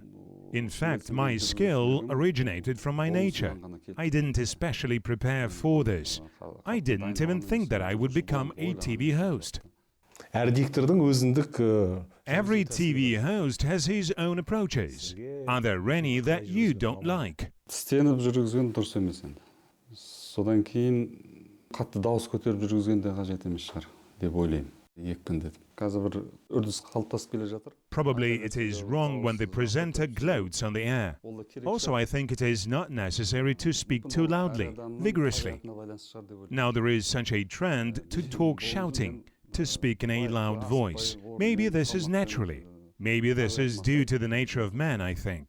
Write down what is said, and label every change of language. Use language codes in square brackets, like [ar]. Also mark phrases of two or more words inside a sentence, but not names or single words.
[en] In fact, my skill originated from my nature. I didn't especially prepare for this. I didn't even think that I would become a TV host. Every TV host has his own approaches. Are there any that you don't like? [kk] Тістеніп жүргізген дұрыс емес енді. Содан кейін қатты дауыс көтеріп жүргізген де қажет емес шығар деп ойлаймын. Екпіндетіп. Қазір бір үрдіс қалыптасып келе жатыр. [en] Probably it is wrong when the presenter gloats on the air. Also, I think it is not necessary to speak too loudly, vigorously. Now there is such a trend to talk shouting, to speak in a loud voice. Maybe this is naturally. Maybe this is due to the nature of man, I think.